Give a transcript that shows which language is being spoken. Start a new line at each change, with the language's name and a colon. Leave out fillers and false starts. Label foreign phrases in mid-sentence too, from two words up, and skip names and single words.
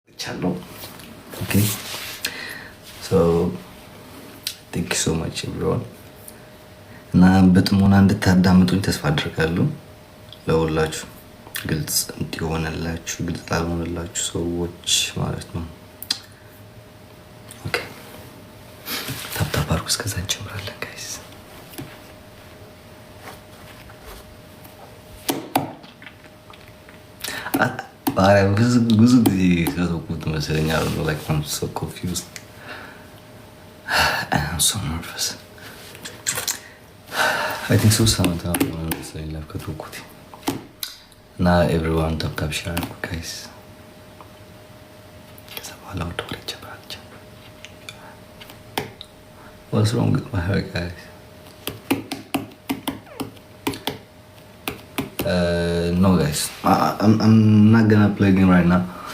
English: channel. Okay, so thank you so much everyone.
Amharic: እና በጥሞና እንድታዳምጡኝ ተስፋ አድርጋለሁ። ለሁላችሁ ግልጽ እንዲሆንላችሁ ግልጽ ላልሆነላችሁ ሰዎች ማለት ነው። ኦኬ ታፕታፕ አድርጉ። እስከዛ እንጀምራለን ጋይስ። ብዙ ጊዜ ከተውኩት መሰለኝ።
English: I don't know, like I'm so confused. I'm so nervous. I think so sometimes I'm like
Amharic: ከተውኩት እና
English: everyone tap share guys.
Amharic: ከዛ በኋላ ወደ ወሬ ጀምራለሁ።
English: What's wrong with my hair guys? No guys, I'm not gonna play game right now.